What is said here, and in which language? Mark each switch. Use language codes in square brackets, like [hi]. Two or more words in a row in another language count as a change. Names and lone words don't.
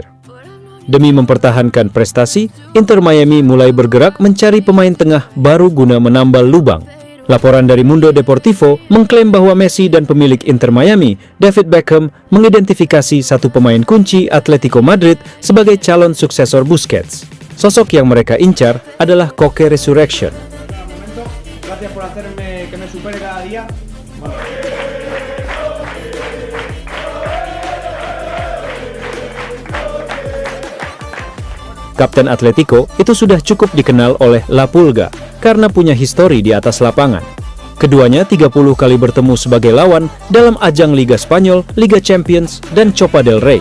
[id] Demi mempertahankan prestasi, Inter Miami mulai bergerak mencari pemain tengah baru guna menambal lubang. Laporan dari Mundo Deportivo mengklaim bahwa Messi dan pemilik Inter Miami, David Beckham, mengidentifikasi satu pemain kunci Atletico Madrid sebagai calon suksesor Busquets. Sosok yang mereka incar adalah Koke Resurrection. [es] Gracias por hacerme que me supere cada día. [id] Kapten Atletico itu sudah cukup dikenal oleh La Pulga karena punya histori di atas lapangan. Keduanya 30 kali bertemu sebagai lawan dalam ajang Liga Spanyol, Liga Champions, dan Copa del Rey.